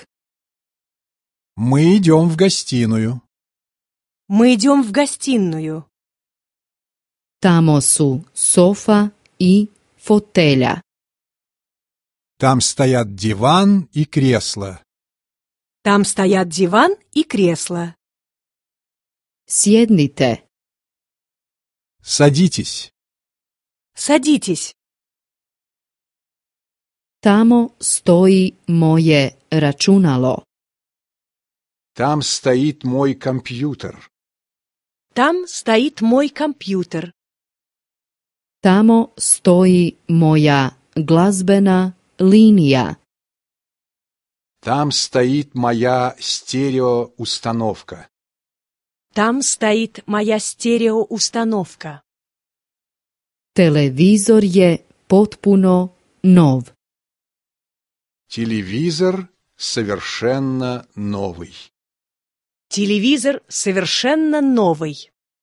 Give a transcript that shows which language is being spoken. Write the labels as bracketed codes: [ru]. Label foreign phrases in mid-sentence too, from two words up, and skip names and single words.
[ru] Мы идем в гостиную. Мы идем в гостиную. [hr] Tamo su sofa i fotelja. [ru] Там стоят диван и кресло. Там стоят диван и кресло. [hr] Sjednite. [ru] Садитесь. Садитесь. [hr] Tamo stoji moje računalo. [ru] Там стоит мой компьютер. Там стоит мой компьютер. [hr] Tamo stoji moja glazbena linija. [ru] Там стоит моя стереоустановка. Там стоит моя стереоустановка. [hr] Televizor je potpuno nov. [ru] Телевизор совершенно новый. Телевизор совершенно новый.